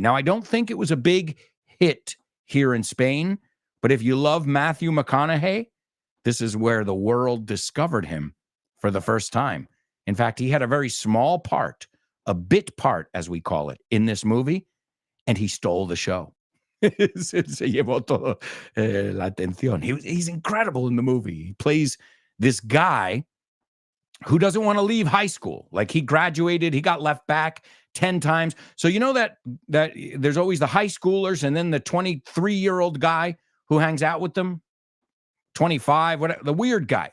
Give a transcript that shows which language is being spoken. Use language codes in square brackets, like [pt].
[en] Now, I don't think it was a big hit here in Spain, but if you love Matthew McConaughey, this is where the world discovered him for the first time. In fact, he had a very small part, a bit part, as we call it, in this movie, and he stole the show. [es] Se llevó todo la atención. [en] He's incredible in the movie. He plays this guy who doesn't want to leave high school. Like, he graduated, he got left back 10 times. So you know that there's always the high schoolers and then the 23-year-old guy who hangs out with them, 25, whatever, the weird guy.